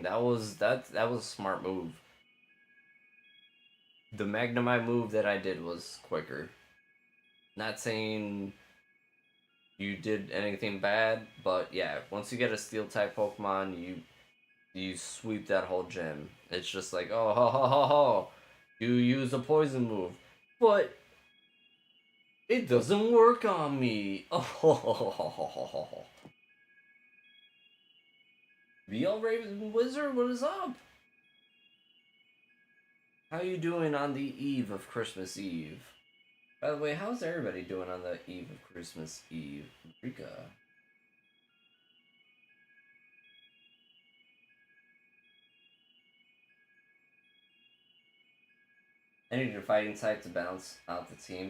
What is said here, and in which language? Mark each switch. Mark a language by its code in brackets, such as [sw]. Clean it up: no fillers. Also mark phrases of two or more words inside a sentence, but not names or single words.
[en] That was a smart move. The Magnemite move that I did was quicker. Not saying you did anything bad, but yeah, once you get a steel type Pokemon, you sweep that whole gym. It's just like, oh ho ho ho ho, you use a poison move, but it doesn't work on me. Oh ho ho ho ho ho ho ho. VL Raven Wizard, what is up? How you doing on the eve of Christmas Eve? By the way, how's everybody doing on the eve of Christmas Eve? Rika. I needed a fighting type to balance out the team.